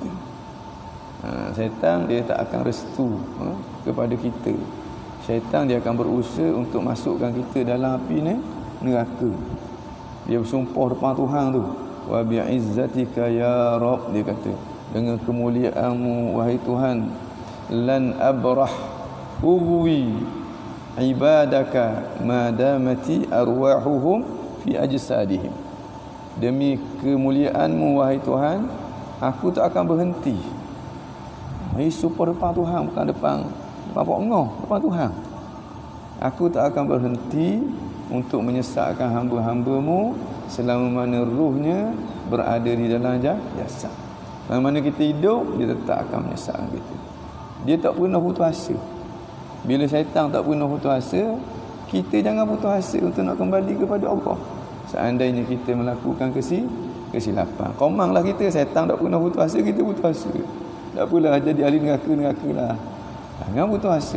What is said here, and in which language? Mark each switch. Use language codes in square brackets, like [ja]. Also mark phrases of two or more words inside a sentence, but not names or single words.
[ms] Syaitan dia tak akan restu kepada kita. Syaitan dia akan berusaha untuk masukkan kita dalam api neraka. Dia bersumpah depan Tuhan tu, [ar] وبعزتك يا رب, [ms] dia kata, dengan kemuliaanmu wahai Tuhan, [ar] لا أبرح أغوي عبادك ما دامت أرواحهم في أجسادهم. [ms] Demi kemuliaanmu wahai Tuhan, aku tak akan berhenti. Ini sumpah depan Tuhan, bukan depan Pak Ngoh, depan Tuhan. Aku tak akan berhenti untuk menyesatkan hamba-hambamu selama mana ruhnya berada di dalam jasad. Selama mana kita hidup, dia tetap akan menyesatkan kita. Dia tak pernah putus asa. Bila syaitan tak pernah putus asa, kita jangan putus asa untuk nak kembali kepada Allah. Seandainya kita melakukan kesilapan, komanglah kita, syaitan tak pernah putus asa, kita putus asa. Tak apalah jadi ahli neraka lah. Jangan putus asa.